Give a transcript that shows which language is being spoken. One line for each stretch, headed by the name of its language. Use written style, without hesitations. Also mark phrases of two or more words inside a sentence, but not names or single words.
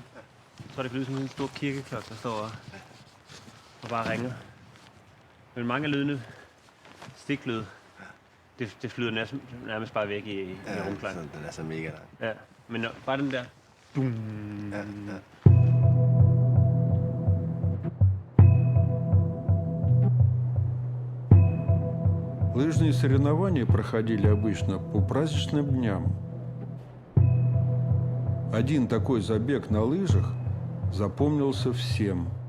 Danish: Jeg tror, det lyder som en stor kirkeklokke, der står og bare ringer. Men mange af lydene, stiklyd, det flyder nærmest bare væk i rumklang. Den er så mega der. Ja, men bare den der. Ja.
Russian: Лыжные соревнования проходили обычно по праздничным дням. Один такой забег на лыжах запомнился всем.